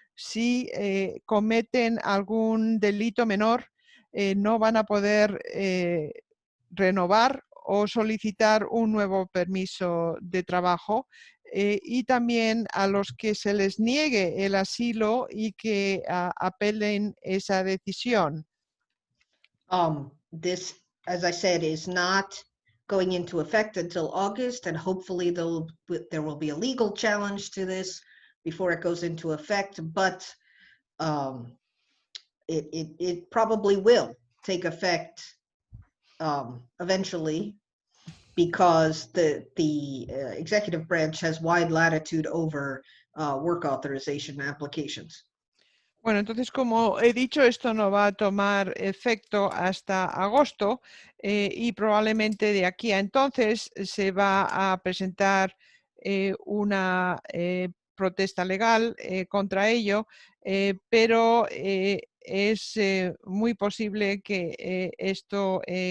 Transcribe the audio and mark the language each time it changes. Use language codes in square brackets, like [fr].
[es] Si cometen algún delito menor, no van a poder renovar o solicitar un nuevo permiso de trabajo, y también a los que se les niegue el asilo y que apelen esa decisión. [en] This, as I said, is not going into effect until August, and hopefully there will be a legal challenge to this before it goes into effect, but it probably will take effect eventually, because the executive branch has wide latitude over work authorization applications. [es] Bueno, entonces, como he dicho, esto no va a tomar efecto hasta agosto y probablemente de aquí a entonces se va a presentar una protesta legal contra ello, pero es muy posible que esto